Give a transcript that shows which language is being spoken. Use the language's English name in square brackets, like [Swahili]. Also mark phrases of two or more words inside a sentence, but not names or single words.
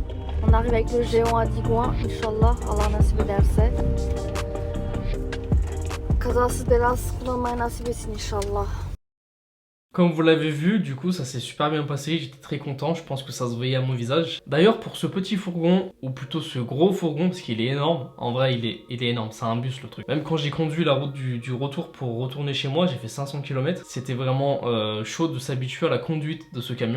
[French] On arrive avec le géant à Digoin. [Turkish] Inch'Allah Allah nasip ederse. Kazasız belasız kullanmayı nasip etsin inşallah. [French] Comme vous l'avez vu, du coup ça s'est super bien passé, j'étais très content, je pense que ça se voyait à mon visage. D'ailleurs pour ce petit fourgon, ou plutôt ce gros fourgon, parce qu'il est énorme, en vrai il est énorme, c'est un bus le truc. Même quand j'ai conduit la route du retour pour retourner chez moi, j'ai fait 500 km, c'était vraiment chaud de s'habituer à la conduite de ce camion.